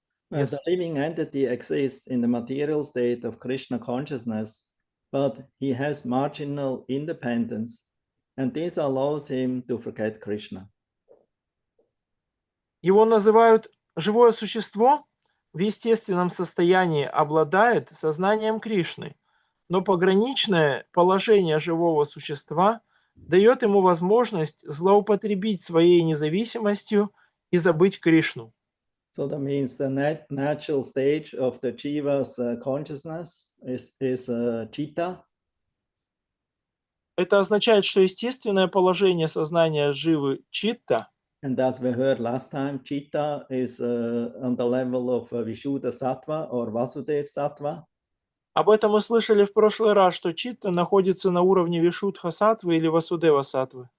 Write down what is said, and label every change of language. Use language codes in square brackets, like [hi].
[en] Yes. The living entity exists in the material state of Krishna consciousness, but he has marginal independence, and this allows him to forget Krishna. [ru] Его называют живое существо, в естественном состоянии обладает сознанием Кришны, но пограничное положение живого существа дает ему возможность злоупотребить своей независимостью и забыть Кришну. [en] So that means the natural stage of the jiva's consciousness is chitta. [ru] Это означает, что естественное положение сознания живы читта. [en] And as we heard last time, chitta is on the level of Vishuddha Sattva or Vasudeva Sattva. [ru] Об этом мы слышали в прошлый раз, что читта находится на уровне Вишудха Саттвы или Васудева Саттвы.